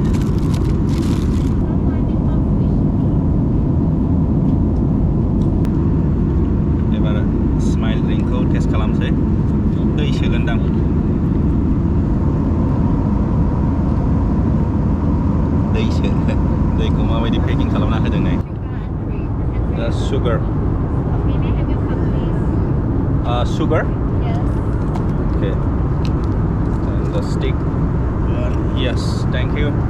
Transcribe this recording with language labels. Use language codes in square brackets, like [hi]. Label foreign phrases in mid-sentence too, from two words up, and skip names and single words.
[brx] एबार स्माइल ड्रिंकखौ टेस्ट खालामसै दै सोगोनदां दैखौ माबायदि पेकिं खालामना होदों नै दा sugar [en] sugar okay and the stick yes thank you